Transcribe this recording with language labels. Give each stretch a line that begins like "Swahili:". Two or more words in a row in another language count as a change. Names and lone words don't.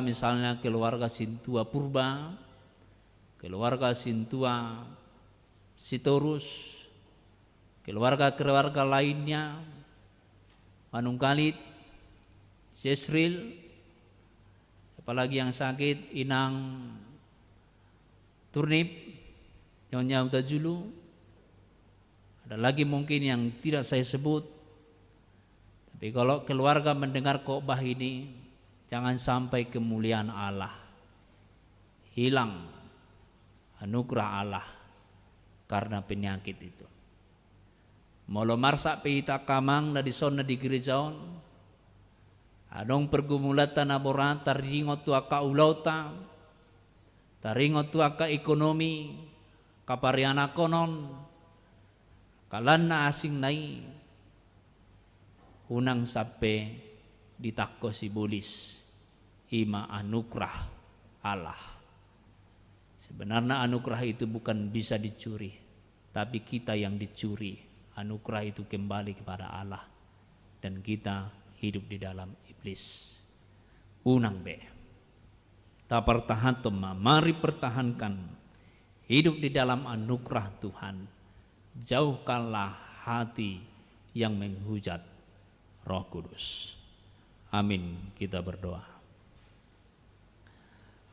Indonesian: misalnya keluarga Sintua Purba, keluarga Sintua Sitorus, keluarga-keluarga lainnya, Manungkalit, Yesril, apalagi yang sakit, Inang Turnip, Nyonya Utajulu, ada lagi mungkin yang tidak saya sebut. Tapi kalau keluarga mendengar khotbah ini, jangan sampai kemuliaan Allah hilang, anugerah Allah karena penyakit itu.
Batak Toba: Molo marsak peita kamang na di sona di gerejaon, adong pergumulatan aboran taringot tu aka ulauta, taringot tu aka ekonomi, kapariana konon, kalan na asing nai, unang sape ditakko si bulis, ima
Indonesian: anugerah Allah. Sebenarnya anugerah itu bukan bisa dicuri, tapi kita yang dicuri. Anugerah itu kembali kepada Allah dan kita hidup di dalam iblis.
Batak Toba: Unang be,
Indonesian: ta pertahankan, mari pertahankan hidup di dalam anugerah Tuhan. Jauhkanlah hati yang menghujat Roh Kudus. Amin. Kita berdoa.